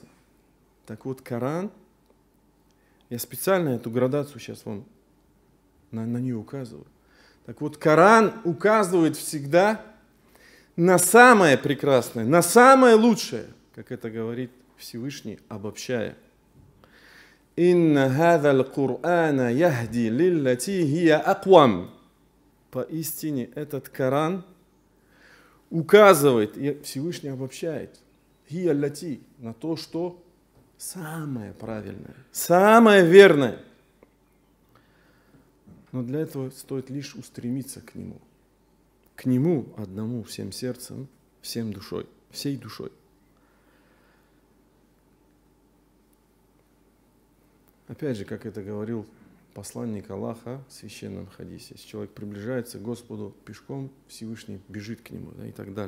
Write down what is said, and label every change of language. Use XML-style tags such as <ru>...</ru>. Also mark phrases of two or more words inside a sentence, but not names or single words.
<ru>Так вот, Коран, я специально эту градацию сейчас вам на нее указываю. Так вот, Коран указывает всегда на самое прекрасное, на самое лучшее, как это говорит Всевышний, обобщая.</ru> <ar>«إن هذا القرآن يهدي للتي هي أقوم».</ar> <ru>Поистине этот Коран указывает, и Всевышний обобщает,</ru> <ar>هي التي,</ar> <ru>на то, что самое правильное, самое верное. Но для этого стоит лишь устремиться к нему одному, всем сердцем, всем душой, всей душой. Опять же, как это говорил посланник Аллаха в священном хадисе, если человек приближается к Господу пешком, Всевышний бежит к нему, да, и так далее.</ru>